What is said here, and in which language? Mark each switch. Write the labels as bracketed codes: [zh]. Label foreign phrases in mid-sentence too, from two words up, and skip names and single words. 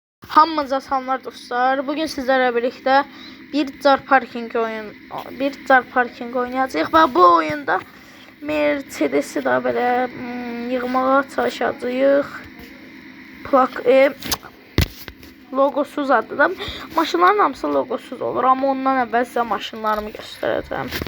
[az] Hamınıza salamlar dostlar. [tr] Bugün sizlerle birlikte [az] bir [en] car parking [az] oynayacağıq və bu oyunda Mercedes'i da belə yığmağa çalışacağıq. Logosuz adıdır. Maşınların hamısı logosuz olur, amma ondan əvvəl sizə maşınlarımı göstərəcəm.